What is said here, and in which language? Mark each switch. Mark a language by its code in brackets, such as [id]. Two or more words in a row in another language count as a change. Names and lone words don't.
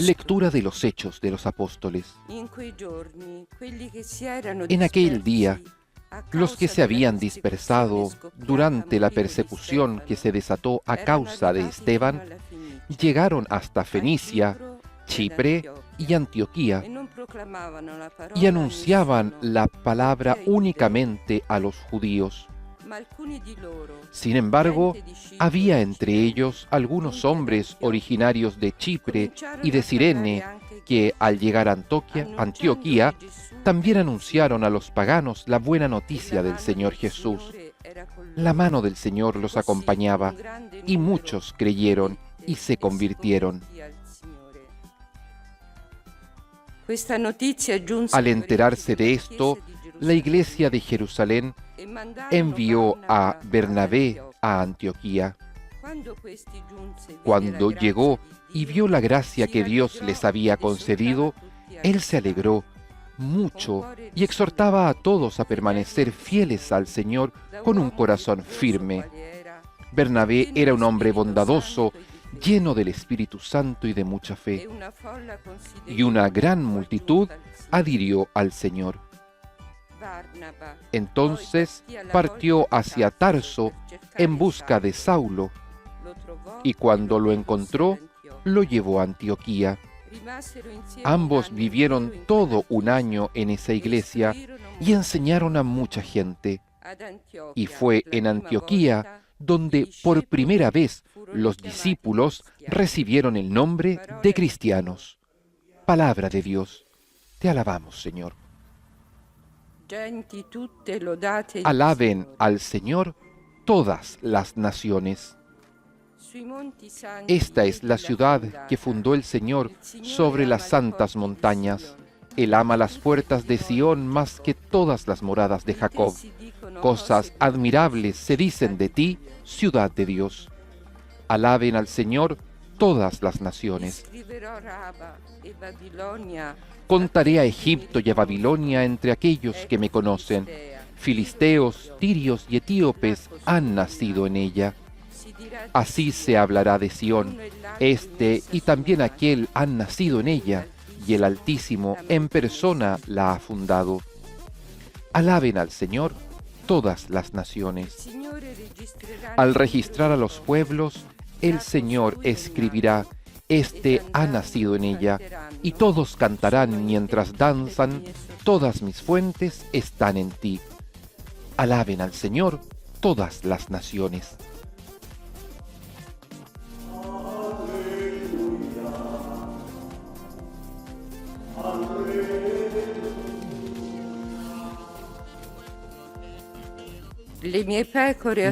[es] Lectura de los Hechos de los Apóstoles. [it] In quei giorni, quelli che si erano [es] En aquel día, [it] dispersi a [es] los que [it] causa [es] se habían [it] della [es] dispersado [it] persecuzione scoppiata [es] durante [it] a [es] la [it] motivo di [es] persecución que se [it] Stefano, [es] desató a [it] erano [es] causa de [it] arrivati [es] Esteban, [it] fino alla Fenicia, [es] llegaron hasta [it] a [es] Fenicia, [it] Cipro ed [es] Chipre [it] Antioquia, [es] y Antioquía [it] e non proclamavano la parola [es] y [it] a [es] anunciaban [it] nessuno, [es] la palabra [it] perché ai [es] únicamente a los judíos. [it] giudei. Ma alcuni di loro, [es] Sin embargo, [it] gente di Cipro [es] había [it] e [es] entre [it] Cirene, [es] ellos algunos [it] giunti ad [es] hombres [it] Antioquia, [es] originarios de Chipre [it] cominciarono [es] y de [it] a [es] Cirene [it] parlare anche [es] que al llegar a [it] anunciando [es] Antioquía [it] che Gesù [es] también [it] era [es] anunciaron a los paganos la buena [it] e la [es] noticia del [it] mano [es] Señor [it] del [es] Jesús. [it] Signore era con [es] La [it] loro. [es] mano del Señor los [it] Così [es] acompañaba [it] un grande [es] y [it] numero [es] muchos creyeron [it] credette [es] y se [it] e si [es] convirtieron. [it] convertì al Signore. Questa notizia giunse [es] Al [it] agli [es] enterarse [it] orecchi [es] de [it] della [es] esto, [it] chiesa di [es] la iglesia de Jerusalén [it] e mandarono [es] envió a [it] Barnaba [es] Bernabé [it] ad [es] a Antioquía. [it] Quando questi giunse, vide [es] Cuando [it] la grazia [es] llegó [it] di [es] y [it] Dio, [es] vio la gracia [it] si [es] que Dios [it] rallegrò [es] les había [it] ed esortava [es] concedido, [it] tutti a [es] él se alegró mucho y exhortaba a todos a permanecer fieles al Señor [it] da [es] con un [it] uomo [es] corazón [it] virtuoso [es] firme. [it] quale era, [es] Bernabé [it] pieno [es] era [it] di [es] un hombre [it] Spirito [es] bondadoso, [it] Santo e di fede, [es] lleno del Espíritu Santo y de mucha [it] e [es] fe, [it] una folla [es] y una gran [it] considerevole [es] multitud [it] fu aggiunta al Signore. [es] adhirió al Señor. [it] Barnaba [es] Entonces [it] poi partì alla [es] partió [it] volta da [es] hacia [it] Tarso [es] Tarso [it] per cercare [es] en busca de Saulo, [it] Lo trovò [es] y cuando [it] e [es] lo [it] condusse [es] encontró, [it] ad Antioquia. [es] lo llevó a Antioquía. [it] Rimasero insieme [es] Ambos [it] un anno [es] vivieron [it] intero in [es] todo [it] quella [es] un [it] chiesa [es] año en esa [it] e [es] iglesia [it] istruirono [es] y [it] molti. [es] enseñaron a mucha gente. [it] Ad Antioquia, [es] Y fue [it] la [es] en [it] prima [es] Antioquía [it] volta, [es] donde [it] i [es] por [it] discepoli [es] primera vez [it] furono [es] los [it] chiamati [es] discípulos [it] cristiani. [es] recibieron el nombre de cristianos. Palabra de Dios. Te alabamos, Señor. [it] Genti tutte lodate il [es] Alaben [it] Signore. [es] al Señor todas las naciones. [it] Sui monti santi [es] Esta es la [it] l'ha [es] ciudad [it] fondata. [es] que fundó el Señor [it] Il Signore [es] sobre [it] ama [es] las [it] le [es] santas [it] porte di [es] montañas. [it] Sion. [es] Él ama las puertas de Sión más que todas las moradas de [it] Di te [es] Jacob. [it] si dicono [es] Cosas [it] cose [es] admirables se dicen de ti, ciudad de Dios. Alaben al Señor todas las naciones. [it] Scriverò Raba e Babilonia. [es] Contaré a Egipto y a Babilonia entre aquellos que me conocen. Filisteos, tirios y etíopes han nacido en ella. [it] Si dirà di [es] Así se hablará de Sión. [it] uno e l'altro [es] Este [it] in essa [es] y también [it] sono [es] aquel han nacido en ella, y el Altísimo en persona la ha fundado. Alaben al Señor todas las naciones. [it] Signore registrerà [es] Al registrar a los pueblos, el Señor escribirá, este ha nacido en ella, y todos cantarán mientras danzan, todas mis fuentes están en ti. Alaben al Señor todas las naciones. [it] Le mie pecore